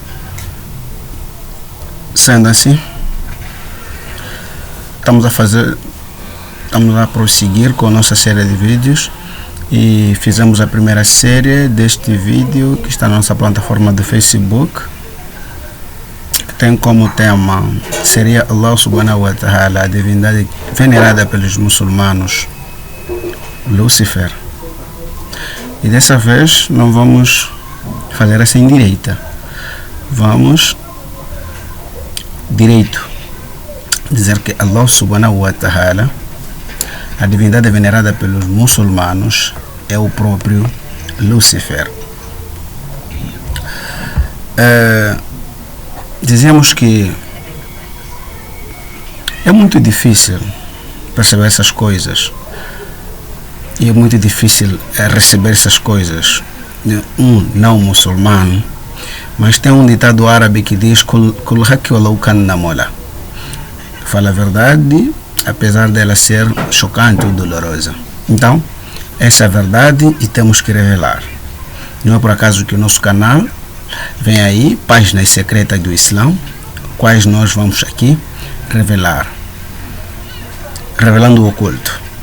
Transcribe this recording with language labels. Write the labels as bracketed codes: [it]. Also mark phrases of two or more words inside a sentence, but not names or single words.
[pt] Sendo assim, estamos a prosseguir com a nossa série de vídeos e fizemos a primeira série deste vídeo que está na nossa plataforma do Facebook, que tem como tema seria [ar] الله سبحانه وتعالى, [pt] a divindade venerada pelos muçulmanos, Lúcifer. E dessa vez não vamos fazer assim direita, vamos direito dizer que [ar] الله سبحانه وتعالى, [pt] a divindade venerada pelos muçulmanos, é o próprio Lúcifer. Dizemos que é muito difícil perceber essas coisas e é muito difícil receber essas coisas de um não muçulmano, mas tem um ditado árabe que diz [ar] قل الحق ولو كان مرا. [pt] Fala a verdade, apesar dela ser chocante ou dolorosa. Então, essa é a verdade e temos que revelar. Não é por acaso que o nosso canal vem aí, páginas secretas do Islã, quais nós vamos aqui revelar, revelando o oculto.